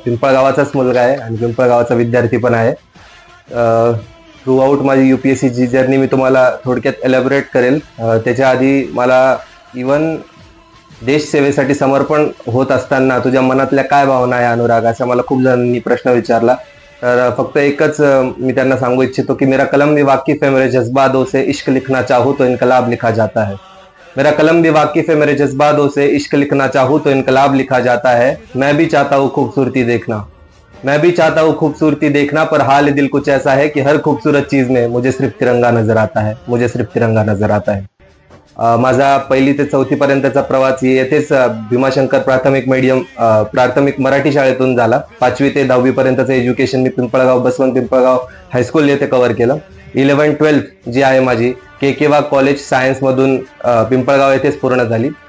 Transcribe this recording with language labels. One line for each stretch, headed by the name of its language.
Marathi: पिंपळगावाचाच मुलगा आहे आणि पिंपळगावाचा विद्यार्थी पण आहे। थ्रू आउट माझी UPSC ची जर्नी मी तुम्हाला थोडक्यात एलॅबोरेट करेल। त्याच्या आधी मला इवन देश सेवेसाठी समर्पण होत असताना तुझ्या मनातल्या काय भावना आहे अनुराग, असा मला खूप जणांनी प्रश्न विचारला। तर फक्त एकच मी त्यांना सांगू इच्छितो की
Hindi: मेरा कलम भी वाकिफ है मेरे जज्बातों से, इश्क लिखना चाहूं तो इनकलाब लिखा जाता है। मेरा कलम भी वाकिफ है मेरे जज्बातों से, इश्क लिखना चाहूं तो इनकलाब लिखा जाता है। मैं भी चाहता हूँ खूबसूरती देखना, मैं भी चाहता हूँ खूबसूरती देखना, पर हाल दिल कुछ ऐसा है कि हर खूबसूरत चीज में मुझे सिर्फ तिरंगा नजर आता है, मुझे सिर्फ तिरंगा नजर आता है।
Marathi: माझा 1ली ते 4थी पर्यंतचा प्रवास येथेच भीमाशंकर प्राथमिक मराठी शाळेतून झाला। 5वी ते 10वी पर्यंतचं एज्युकेशन मी पिंपळगाव बसवंत पिंपळगाव हायस्कूल येथे कव्हर केलं। 11-12 जी आहे माझी केकेवा कॉलेज सायन्स मधून पिंपळगाव येथेच पूर्ण झाली।